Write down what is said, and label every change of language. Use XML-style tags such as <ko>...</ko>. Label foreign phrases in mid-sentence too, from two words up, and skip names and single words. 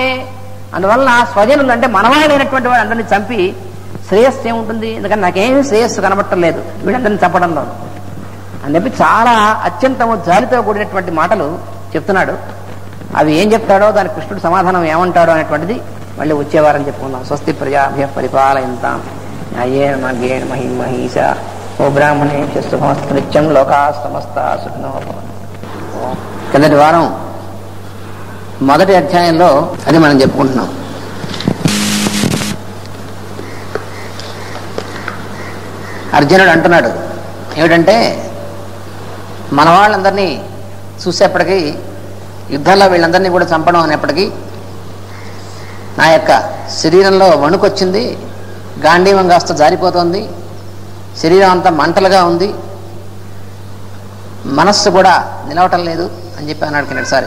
<te>అందువల్ల స్వజనులు అంటే మనవాళ్ళైనటువంటి వాడు అందరినీ చంపి శ్రేయస్సు ఏముంటుంది? ఎందుకంటే నాకేమీ శ్రేయస్సు కనబట్టం లేదు వీళ్ళందరినీ చంపడంలో అని చెప్పి చాలా అత్యంతము జాలితో కూడినటువంటి మాటలు చెప్తున్నాడు. అవి ఏం చెప్తాడో దానికి కృష్ణుడు సమాధానం ఏమంటాడో అనేటువంటిది మళ్ళీ వచ్చేవారని చెప్పుకుందాం.</te> <sa>స్వస్తి ప్రజాభ్య పరిపాలయంతాం న్యాయేన మార్గేణ మహిం మహీష. ఓ బ్రాహ్మణే శుభమస్తు నిత్యం లోకా సమస్త సుఖినో భవంతు.</sa> <te>కిందటి వారం మొదటి అధ్యాయంలో అది మనం చెప్పుకుంటున్నాం. అర్జునుడు అంటున్నాడు ఏమిటంటే, మన వాళ్ళందరినీ చూసేప్పటికీ యుద్ధంలో వీళ్ళందరినీ కూడా చంపడం అనేప్పటికీ నా యొక్క శరీరంలో వణుకొచ్చింది, గాంధీవం కాస్త జారిపోతుంది, శరీరం అంతా మంటలుగా ఉంది, మనస్సు కూడా నిలవటం లేదు అని చెప్పి అన్నాడు కిందటిసారి.</te>